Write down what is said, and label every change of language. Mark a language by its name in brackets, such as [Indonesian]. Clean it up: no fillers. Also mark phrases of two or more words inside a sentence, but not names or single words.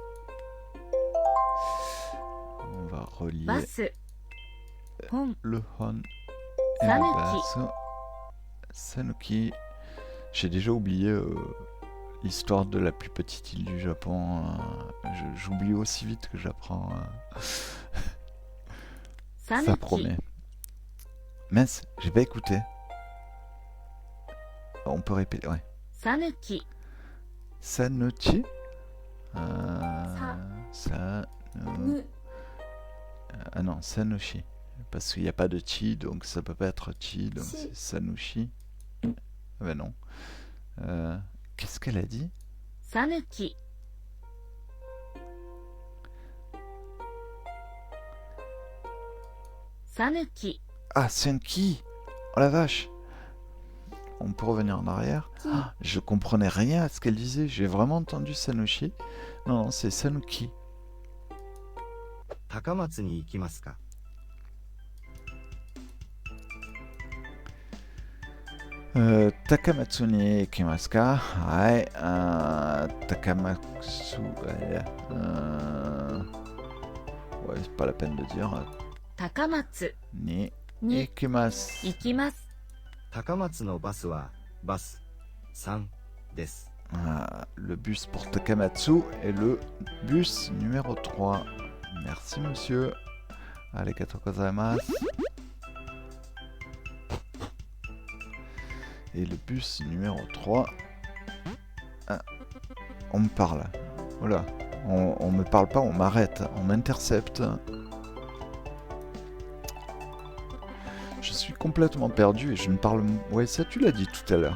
[French] On va relier [Japanese] バス。本。 [French] le hon et le Sanuki. basse. Sanuki. J'ai déjà oublié l'histoire de la plus petite île du Japon. J'oublie aussi vite que j'apprends. [Japanese] さ [French] Ça [Japanese] ぬき。 [French] promet. Mince, j'ai pas écouté. On peut répéter, ouais. [Japanese] さぬき。 [French] Sanuchi. Sa. Sanu. [Japanese] ぬ、 [French] Ah non, Sanushi. Parce qu'il n'y a pas de chi, donc ça peut pas être chi, donc Si. c'est Sanushi. Ah ben non. Qu'est-ce qu'elle a dit? [Japanese] さぬき。 さぬき。 [French] Ah, Senki. Oh la vache. On peut revenir en arrière. Ah, je comprenais rien à ce qu'elle disait. J'ai vraiment entendu Sanushi. Non, non, c'est Sanuki. [Japanese] 高松に行きますか？高松に行きますか? [French] Ouais. Takamatsu. Ouais, c'est pas la peine de dire. [Japanese] 高松 Ni に ikimasu. 行きます。高松のバスはバス3です。 [French] Le bus pour Takamatsu est le bus numéro 3. Merci monsieur. [Japanese] ありがとうございます. [French] Et le bus numéro 3... Ah, on me parle. Voilà. On me parle pas, on m'arrête. On m'intercepte. Je suis complètement perdu et je ne parle... Ouais, ça tu l'as dit tout à l'heure.